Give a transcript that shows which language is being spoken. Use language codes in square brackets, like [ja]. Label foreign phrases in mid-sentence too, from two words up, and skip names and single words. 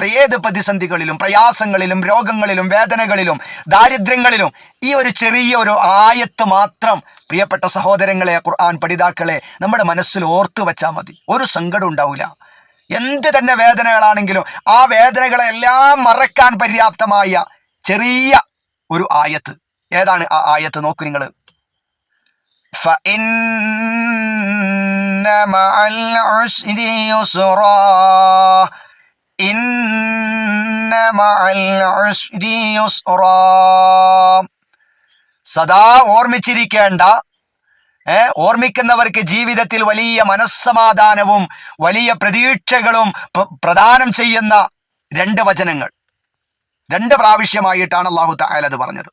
[ml] ഏത് പ്രതിസന്ധികളിലും, പ്രയാസങ്ങളിലും, രോഗങ്ങളിലും, വേദനകളിലും, ദാരിദ്ര്യങ്ങളിലും ഈ ഒരു ചെറിയ ആയത്ത് മാത്രം പ്രിയപ്പെട്ട സഹോദരങ്ങളെ, ഖുർആൻ പഠിതാക്കളെ, നമ്മുടെ മനസ്സിൽ ഓർത്തു വെച്ചാൽ മതി. ഒരു സങ്കടം ഉണ്ടാവില്ല. എന്ത് തന്നെ വേദനകളാണെങ്കിലും ആ വേദനകളെല്ലാം മറക്കാൻ പര്യാപ്തമായ ചെറിയ ഒരു ആയത്ത്. ഏതാണ് ആ ആയത്ത്? നോക്കൂ നിങ്ങൾ. [ar] فإن مع العسر يسرا إن مع العسر يسرا. [ml] സദാ ഓർമ്മിച്ചിരിക്കേണ്ട, ഓർമ്മിക്കുന്നവർക്ക് ജീവിതത്തിൽ വലിയ മനസ്സമാധാനവും വലിയ പ്രതീക്ഷകളും പ്രദാനം ചെയ്യുന്ന 2 വചനങ്ങൾ 2 പ്രാവശ്യമായിട്ടാണ് [ar] الله تعالى [ml] അത് പറഞ്ഞത്.